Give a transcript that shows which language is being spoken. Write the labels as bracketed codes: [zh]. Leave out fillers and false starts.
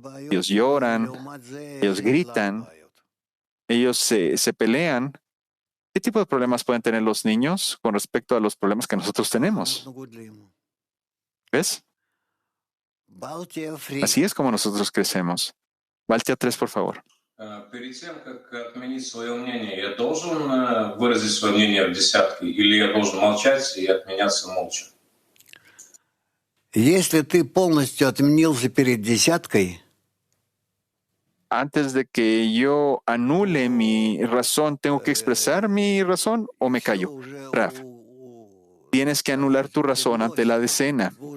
[es] Ellos lloran, ellos gritan, ellos se pelean. ¿Qué tipo de problemas pueden tener los niños con respecto a los problemas que nosotros tenemos? ¿Ves? Así es como nosotros crecemos. Baltia 3, por favor. [ru] Перед тем, как отменить свое мнение, я должен выразить свое мнение в десятке, или я должен молчать и отменяться молча? Если ты полностью отменился перед десяткой, [es] antes de que yo anule mi razón, ¿tengo que expresar mi razón o me callo? Rav, tienes que anular tu razón ante la decena.